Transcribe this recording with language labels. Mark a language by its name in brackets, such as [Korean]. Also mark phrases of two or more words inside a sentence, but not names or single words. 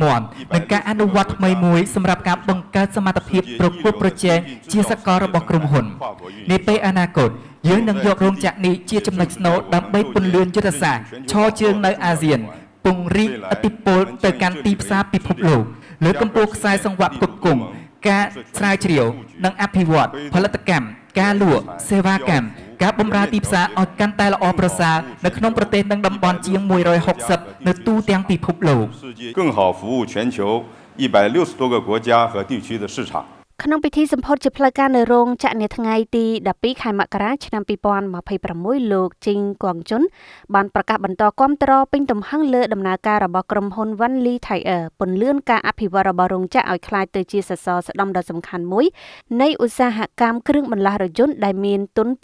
[Khmer] មាំនិងការអនុវត្តថ្មីមួយសម្រាប់ការបង្កើតសមត្ថភាពប្រកួតប្រជែងជាសកលរបស់ក្រុមហ៊ុននាពេលអនាគតយើងនឹងយករោងចក្រនេះជាចំណុចស្នូលដើម្បីពន្លឿនយុទ្ធសាស្ត្រឈរជើងនៅអាស៊ានពង្រីកឥទ្ធិពលទៅកាន់ទីផ្សារពិភពលោកលើកកម្ពស់ខ្សែសង្វាក់ផ្គត់ផ្គង់ការស្រាវជ្រាវនិងអភិវឌ្ឍផលិតកម្មការលក់សេវាកម្មការបម្រើទីផ្សារឲ្យកាន់តែល្អប្រសើរនៅក្នុងប្រទេសនិងតំបន់ជាង160នៅទូទាំងពិភពលោក [Chinese] 更好服务全球160多个国家和地区的市场 [Khmer] ក្នុងពិធីសម្ពោធជាផ្លូវការនៅរោងចក្រនាថ្ងៃទី12ខែមករាឆ្នាំ2026លោកជីងកងជុនបានប្រកាសបន្តគាំទ្រពេញទំហឹងលើដំណើរការរបស់ក្រុមហ៊ុន Wanli Tire ពន្លឿនការអភិវឌ្ឍរបស់រោងចក្រឲ្យក្លាយទៅជាសសរស្តម្ភដ៏សំខាន់មួយនៃឧស្សាហកម្មគ្រឿងបន្លាស់រថយន្តដែលមានទុន